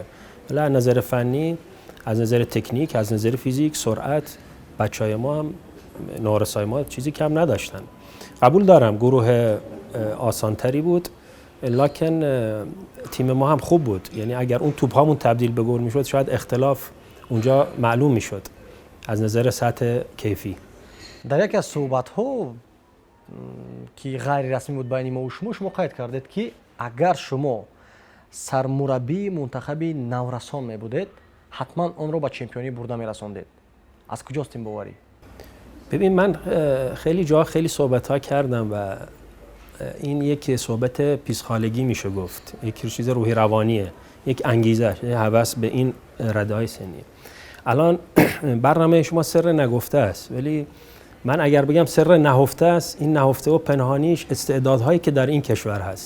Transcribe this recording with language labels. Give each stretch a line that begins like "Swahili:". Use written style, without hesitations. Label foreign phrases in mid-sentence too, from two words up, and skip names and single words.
Persian: ولی از نظر فنی، از نظر تکنیک، از نظر فیزیک، سرعت، بچهای ما هم نوارسای ما چیزی کم نداشتن. قبول دارم گروه آسانتری بود، لکن تیم ما هم خوب بود. یعنی اگر اون توپ هامون تبدیل به گل میشد شاید اختلاف اونجا معلوم میشد از نظر سطح کیفی.
Tajik: дар яке аз суҳбатҳо ки ғайрирасмӣ буд байни мо шумо қайд кардед ки агар шумо сармураббии мунтахаби наврасон мебудед, ҳатман онро ба чемпионӣ бурда мерасондед. аз куҷост ин боварӣ؟
Persian: ببین، من خیلی جا خیلی صحبت‌ها کردم و این یک صحبت پیسخالگی میشه گفت، یک چیز روحی روانیه، یک انگیزه، یک هوس به این رده‌های سنی. الان برنامه شما سر نگفته است، ولی من اگر بگم سر نهفته است، این نهفته و پنهانیش استعدادهایی که در این کشور هست.